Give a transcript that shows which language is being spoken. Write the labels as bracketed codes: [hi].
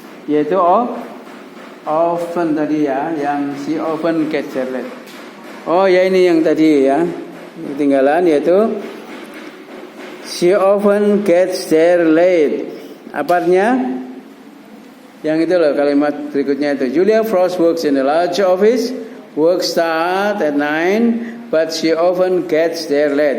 [id] Yaitu [en] often [id] tadi ya, yang [en] she often gets there late. [id] Oh ya, ini yang tadi ya. Ketinggalan yaitu [en] she often gets there late. [id] Apanya? Yang itu loh, kalimat berikutnya itu. [en] Julia Frost works in a large office. Work start at 9, but she often gets there late.